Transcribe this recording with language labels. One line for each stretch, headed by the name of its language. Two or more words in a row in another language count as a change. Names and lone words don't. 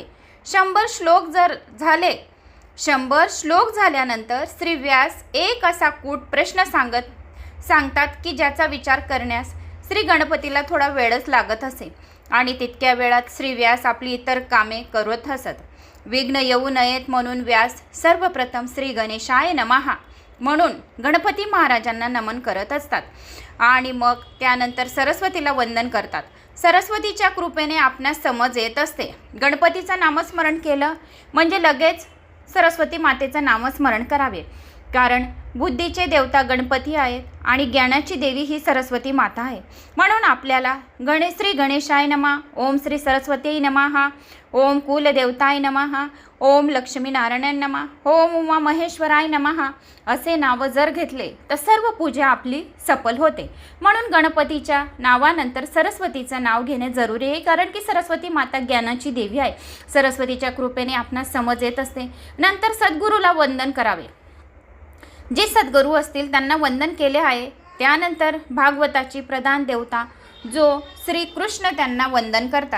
Marathi: 100 श्लोक झाल्यानंतर श्री व्यास एक असा कूट प्रश्न सांगतात की ज्याचा विचार करण्यास श्री गणपतीला थोडा वेळच लागत असे आणि तितक्या वेळात श्री व्यास आपली इतर कामे करत असत. विघ्न येऊ नयेत म्हणून व्यास सर्वप्रथम
Sanskrit: श्री गणेशाय नमः
Marathi: म्हणून गणपती महाराजांना नमन करत असतात आणि मग त्यानंतर सरस्वतीला वंदन करतात. सरस्वतीच्या कृपेने आपणास समज येत असते. गणपतीचं नामस्मरण केलं म्हणजे लगेच सरस्वती मातेचं नामस्मरण करावे, कारण बुद्धीचे देवता गणपती आहेत आणि ज्ञानाची देवी ही सरस्वती माता आहे. म्हणून आपल्याला
Sanskrit: श्री गणेशाय नमः, ओम श्री सरस्वती नमः, ओम कुलदेवताय नमः, ओम लक्ष्मीनारायण नमः, ओम उमा महेश्वराय नमः
Marathi: असे नाव जर घेतले तर सर्व पूजा आपली सफल होते. म्हणून गणपतीच्या नावानंतर सरस्वतीचं नाव घेणे जरुरी आहे, कारण की सरस्वती माता ज्ञानाची देवी आहे. सरस्वतीच्या कृपेने आपणास समज येत असते. नंतर सद्गुरूला वंदन करावे. जे सद्गुरू असतील त्यांना वंदन केले आहे. त्यानंतर भागवताची प्रधान देवता जो श्रीकृष्ण त्यांना वंदन करतात.